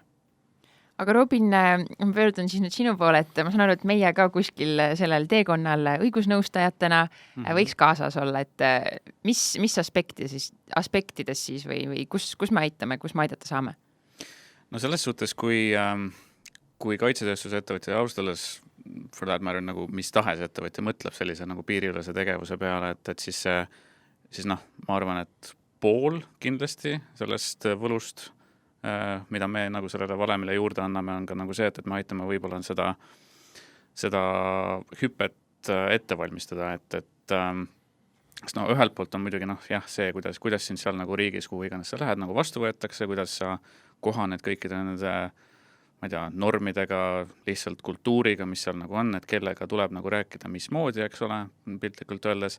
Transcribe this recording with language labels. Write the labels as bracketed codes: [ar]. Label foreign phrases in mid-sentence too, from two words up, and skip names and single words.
[et] Aga Robin, ma pöördun siis nüüd sinu poole, et ma saan aru, et meie ka kuskil sellel teekonnal õigusnõustajatena võiks kaasas olla, et mis aspektides siis või kus me aitame, kus me aidata saame? No selles suhtes, kui kaitsetööstuse ettevõtja alustades, [en] for that matter, [et] nagu mis tahes ettevõtja mõtleb sellise nagu piiriülese tegevuse peale, et siis ma arvan, et pool kindlasti sellest võlust, mida me nagu sellele valemile juurde anname, on ka nagu see, et me aitame võib-olla seda hüpet ette valmistada, et ühelt poolt on muidugi see, kuidas siin seal nagu riigis, kuhu iganes sa lähed, nagu vastu võetakse, kuidas sa kohaned kõikide nende, ma ei tea, normidega, lihtsalt kultuuriga, mis seal nagu on, et kellega tuleb nagu rääkida mismoodi, eks ole, piltlikult öeldes.